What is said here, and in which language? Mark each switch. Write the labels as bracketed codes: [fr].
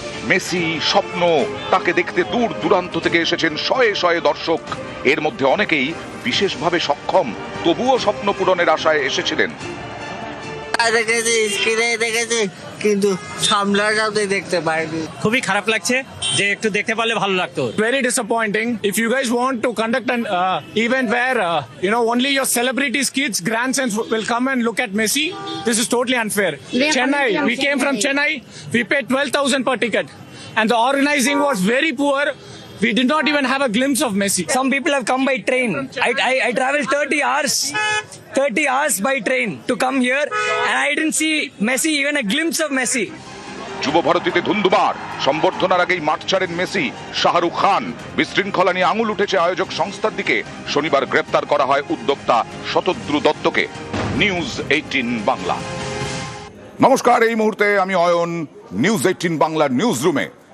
[bn] Messi স্বপ্ন, তাকে দেখতে দূর দূরান্ত থেকে এসেছেন শয়ে শয়ে দর্শক। এর মধ্যে অনেকেই বিশেষভাবে সক্ষম, তবুও স্বপ্ন পূরণের আশায় এসেছিলেন। দেখেছি, স্ক্রিনে দেখেছি, কিন্তু সামলাটাতে দেখতে পারিনি। খুবই খারাপ লাগছে, যে একটু দেখতে পারলে ভালো লাগতো। [en] Very disappointing. If you guys want to conduct an event where only your celebrities, kids, grandsons will come and look at Messi, this is totally unfair. Chennai, we came from Chennai. We paid 12,000 per ticket, and the organizing was very poor. We did not even have a glimpse of Messi. Some people have come by train. I traveled 30 hours by train to come here, and I didn't see Messi, even a glimpse of Messi. [bn] যুব ভারতীতে ধুন্ধুমার, সম্বর্ধনার আগেই মাঠ ছাড়েন Messi. Shahrukh Khan, বিশৃঙ্খলা নিয়ে আঙুল উঠেছে আয়োজক সংস্থার দিকে। শনিবার গ্রেপ্তার করা হয় উদ্যোক্তা শতদ্রু দত্তকে। নিউজ 18 বাংলা। নমস্কার, এই মুহূর্তে আমি অয়ন, নিউজ 18 বাংলার নিউজ রুমে।